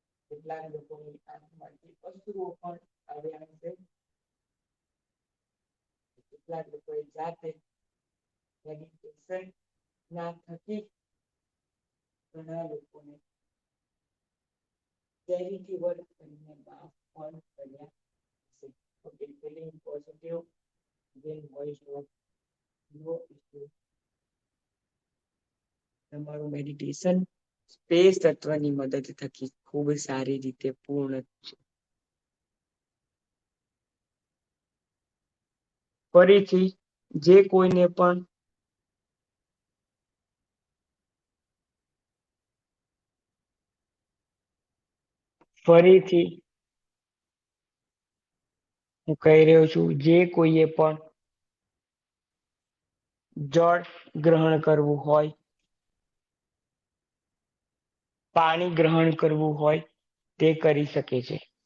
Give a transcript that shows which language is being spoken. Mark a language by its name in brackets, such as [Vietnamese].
[Gujarati] કેટલાક લોકોની આંખમાંથી અશ્રુઓ પણ આવ્યા હશે. કેટલાક લોકોએ જાતે મેડિટેશન ના થકી ઘણા લોકોને ચેરિટી વર્ક કરીને માફ પણ કર્યા હશે. [English] Okay, feeling positive, then voice note, no issue. [Gujarati] તમારું મેડિટેશન સ્પેસ તત્વની મદદ થકી ખૂબ સારી રીતે પૂર્ણ છે. ફરીથી જે કોઈને પણ ફરીથી હું કહી રહ્યો છું, જે કોઈએ પણ જળ ગ્રહણ કરવું હોય, પાણી ગ્રહણ કરવું હોય તે કરી શકે છે.